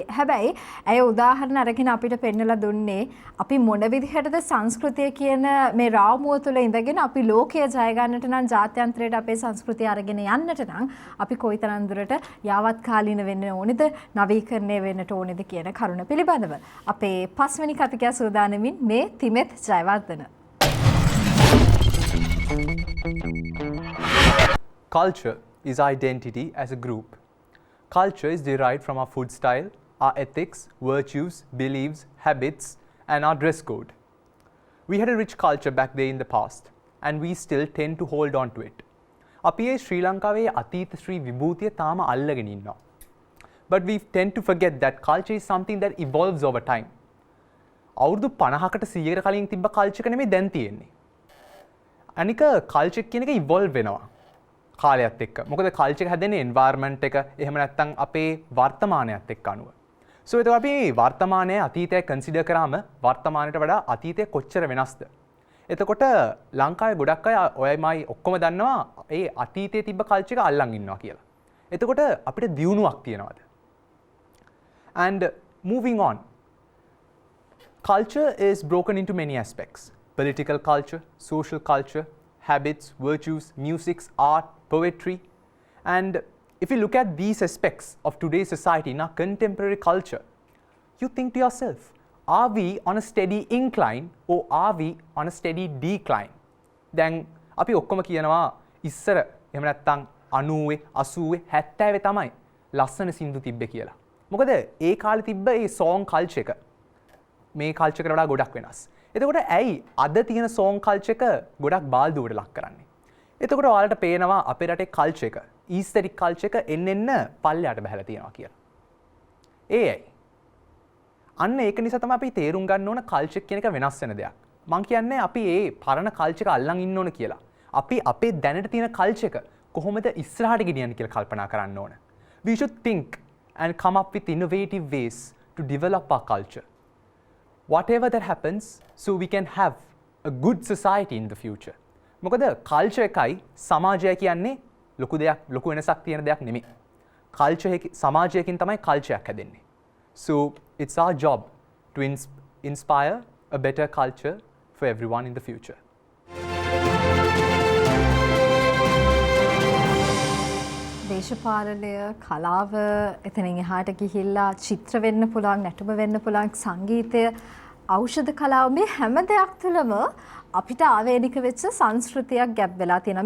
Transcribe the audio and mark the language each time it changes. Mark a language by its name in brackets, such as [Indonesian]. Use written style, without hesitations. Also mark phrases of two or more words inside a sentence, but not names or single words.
[Sinhala] හැබැයි ඇය උදාහරණ අරගෙන අපිට පෙන්නලා දුන්නේ අපි මොන විදිහටද සංස්කෘතිය කියන මේ රාමුව තුළ ඉඳගෙන අපි ලෝකය ජය ගන්නට නම් ජාත්‍යන්තරයට අපේ සංස්කෘතිය අරගෙන යන්නට නම් අපි කොයිතරම් දුරට යාවත් කාලීන වෙන්න ඕනේද, නවීකරණය වෙන්නට ඕනේද කියන කරුණ පිළිබඳව අපේ 5 වෙනි කතිකයා සූදානමින් මේ තිමෙත් ජයවර්ධන. [English] Culture is identity as a group. Culture is derived from our food style, our ethics, virtues, beliefs, habits, and our dress code. We had a rich culture back there in the past, and we still tend to hold on to it. [Sinhala] අපි ඒ ශ්‍රී ලංකාවේ අතීත ශ්‍රී විභූතිය තාම අල්ලගෙන ඉන්නවා. [English] But we tend to forget that culture is something that evolves over time. [Sinhala] අවුරුදු 50කට 100කට කලින් තිබ්බ කල්චර් එක නෙමෙයි දැන් තියෙන්නේ. අනික කල්චර් කියන එක ඉවෝල්ව් වෙනවා කාලයත් එක්ක. මොකද කල්චර් එක හැදෙන්නේ එන්වයරන්මන්ට් එක එහෙම නැත්නම් අපේ වර්තමානයත් එක්ක අනුව. So එතකොට අපි වර්තමානයේ අතීතය කන්සිඩර් කරාම වර්තමානයට වඩා අතීතය කොච්චර වෙනස්ද? එතකොට ලංකාවේ ගොඩක් අය ඔයමයි ඔක්කොම දන්නවා ඒ අතීතයේ තිබ්බ කල්චර් එක අල්ලන් ඉන්නවා කියලා. එතකොට අපිට දියුණුවක් තියනවාද? [English] And moving on. Culture is broken into many aspects. Political culture, social culture, habits, virtues, music, art, poetry. And if you look at these aspects of today's society in our contemporary culture, you think to yourself, are we on a steady incline or are we on a steady decline? [Sinhala] දැන් අපි ඔක්කොම කියනවා ඉස්සර එහෙම නැත්නම් 90 80 70 තමයි ලස්සන සින්දු තිබ්බේ කියලා. මොකද ඒ කාලේ තිබ්බ ඒ song culture එක මේ culture එකට වඩා ගොඩක් වෙනස්. එතකොට ඇයි අද තියෙන song culture එක ගොඩක් බාල්දුවට ලක් කරන්නේ? එතකොට ඔයාලට පේනවා අපේ රටේ culture එක, aesthetic culture එක එන්න පල්ලයට බහැලා තියෙනවා කියලා. ඒයි. අන්න ඒක නිසා තමයි අපි තේරුම් ගන්න ඕන culture කියන එක වෙනස් වෙන දෙයක්. මං කියන්නේ අපි ඒ පරණ culture එක අල්ලන් ඉන්න ඕන කියලා. අපි අපේ දැනට තියෙන culture එක කොහොමද ඉස්සරහට ගෙනියන්නේ කියලා කල්පනා කරන්න ඕන. [English] We should think and come up with innovative ways to develop our culture. Whatever that happens, so we can have a good society in the future. [Sinhala] මොකද culture එකයි සමාජය කියන්නේ ලොකු වෙනසක් තියෙන දෙයක් නෙමෙයි. culture එක සමාජයකින් තමයි culture එකක් හැදෙන්නේ. [English] So it's our job to inspire a better culture for everyone in the future. [Sinhala] දේශපාලනය, කලාව එතනින් එහාට ගිහිල්ලා චිත්‍ර වෙන්න පුළුවන්, නැටුම වෙන්න පුළුවන්, සංගීතය ඖෂධ කලාව මේ හැම දෙයක් තුළම අපිට ආවේනික වෙච්ච සංස්කෘතියක් ගැබ් වෙලා තියෙනවා.